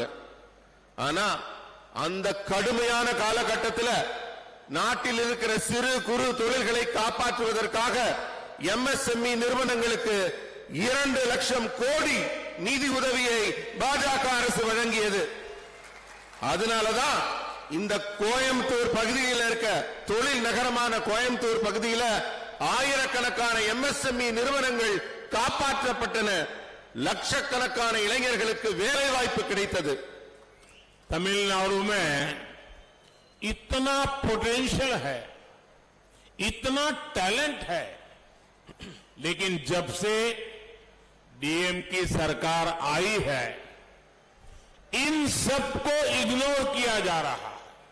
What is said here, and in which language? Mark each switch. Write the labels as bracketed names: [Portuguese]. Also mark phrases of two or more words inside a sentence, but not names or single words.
[Tamil] ஆனா அந்த கடுமையான காலகட்டத்தில் நாட்டில் இருக்கிற சிறு குறு தொழில்களை காப்பாற்றுவதற்காக எம்எஸ்எம்இ நிறுவனங்களுக்கு 2 லட்சம் கோடி நிதி உதவியை பாஜக அரசு வழங்கியது. அதனாலதான் இந்த கோயம்புத்தூர் பகுதியில் இருக்க தொழில் நகரமான கோயம்புத்தூர் பகுதியில் ஆயிரக்கணக்கான எம்எஸ்எம்இ நிறுவனங்கள் காப்பாற்றப்பட்டன. லட்சக்கணக்கான இளைஞர்களுக்கு வேலை வாய்ப்பு கிடைத்தது. [Hindi] तमिलनाडु में इतना पोटेंशियल है, इतना टैलेंट है, लेकिन जब से डीएम की सरकार आई है इन सबको इग्नोर किया जा रहा है।